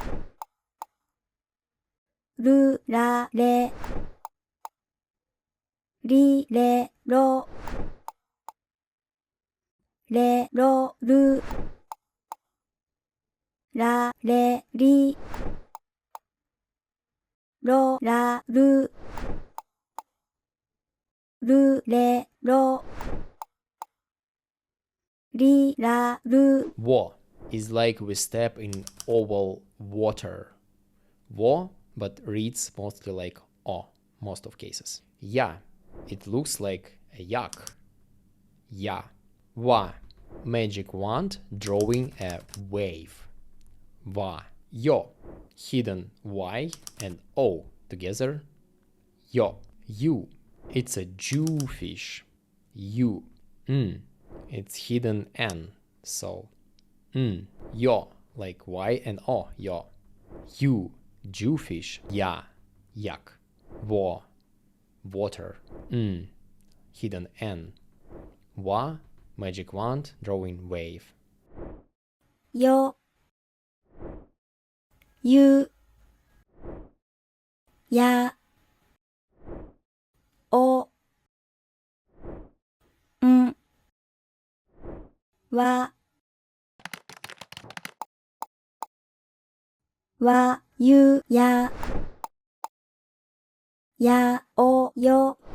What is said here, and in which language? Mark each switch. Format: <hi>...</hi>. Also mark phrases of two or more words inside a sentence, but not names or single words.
<ja>る、ら、れ、り、れ、ろ、れ、ろ、る、ら、れ、り、ろ、ら、る、る、れ、ろ、り、ら、る。</ja> <en>Wo is like we step in oval water. Wo, but reads mostly like O, most of cases. Ya, it looks like a yak. Ya. Wa, magic wand drawing a wave. Va. Yo, hidden Y and O together. Yo. You, it's a Jewfish. You. It's hidden N, so yo, like Y and O, yo. You, Jewfish. Ya, yak. Wo, water. Hidden N. Wa, magic wand, drawing wave.</en> <ja>よ、ゆ、や、お、ん、わ、わ、ゆ、や、や、お、よ、</ja>